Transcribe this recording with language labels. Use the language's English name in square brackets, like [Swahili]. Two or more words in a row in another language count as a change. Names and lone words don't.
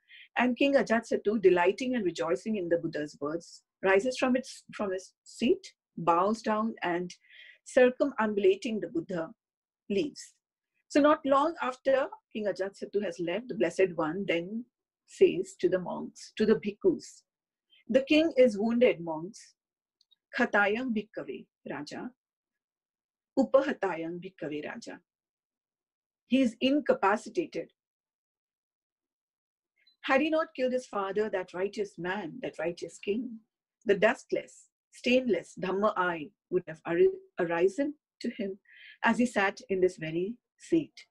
[English] And King Ajatasattu, delighting and rejoicing in the Buddha's words, rises from his seat, bows down, and circumambulating the Buddha, leaves. So not long after King Ajatasattu has left, the Blessed One then says to the monks, to the bhikkhus, the king is wounded, monks. [Pali] Khatayang bhikkave raja. Upahatayang bhikkave raja. [English] He is incapacitated. Had he not killed his father, that righteous man, that righteous king, the dustless, stainless Dhamma eye would have arisen to him as he sat in this very seat.